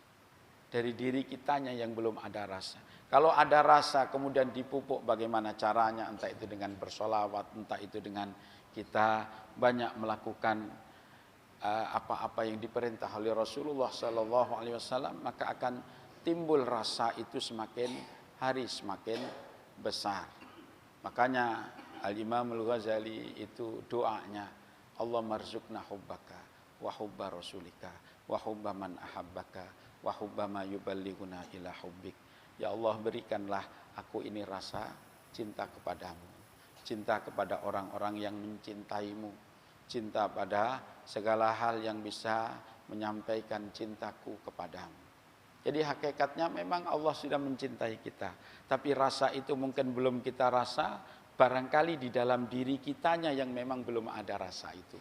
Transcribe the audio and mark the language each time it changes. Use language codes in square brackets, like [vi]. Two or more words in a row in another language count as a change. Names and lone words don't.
[id] Dari diri kitanya yang belum ada rasa. Kalau ada rasa kemudian dipupuk bagaimana caranya, entah itu dengan bersolawat, entah itu dengan kita banyak melakukan apa-apa yang diperintah oleh Rasulullah [ar] صلى الله عليه وسلم, [id] maka akan timbul rasa itu semakin hari semakin besar. Makanya Al-Imam Al-Ghazali itu doanya, [ar] اللهم ارزقنا حبك وحب رسولك وحب من أحبك وحب ما يبلغنا إلى حبك. [id] Ya Allah, berikanlah aku ini rasa cinta kepadamu, cinta kepada orang-orang yang mencintaimu, cinta pada segala hal yang bisa menyampaikan cintaku kepadamu. Jadi hakikatnya memang Allah sudah mencintai kita, tapi rasa itu mungkin belum kita rasa, barangkali di dalam diri kitanya yang memang belum ada rasa itu.